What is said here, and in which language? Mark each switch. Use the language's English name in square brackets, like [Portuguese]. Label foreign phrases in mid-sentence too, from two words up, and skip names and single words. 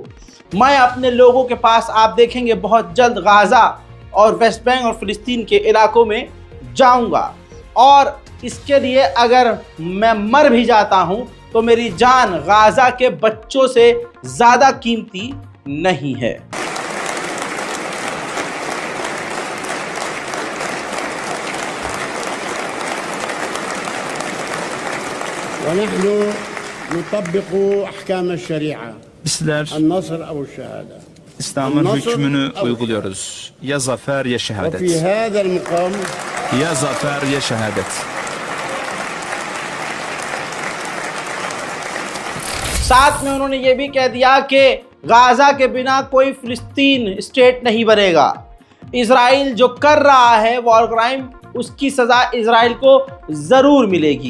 [Hindi] मैं अपने लोगों के पास, आप देखेंगे बहुत जल्द, गाज़ा और वेस्ट बैंक और फ़िलिस्तीन के इलाकों में जाऊंगा, और इसके लिए अगर मैं मर भी जाता हूं तो मेरी जान गाज़ा के बच्चों से ज़्यादा कीमती नहीं है। [Arabic] ونحن نطبق أحكام الشريعة النصر أو الشهادة. [Turkish] İslam'ın hükmünü uyguluyoruz. Ya zafer ya şehadet. [Arabic] وفي هذا المقام [Turkish] Ya zafer ya şehadet. [Hindi] साथ में उन्होंने ये भी कह दिया कि गाज़ा के बिना कोई फिलिस्तीन स्टेट नहीं बनेगा। इजराइल जो कर रहा है [English] war crime, [Hindi] उसकी सज़ा इजराइल को ज़रूर मिलेगी।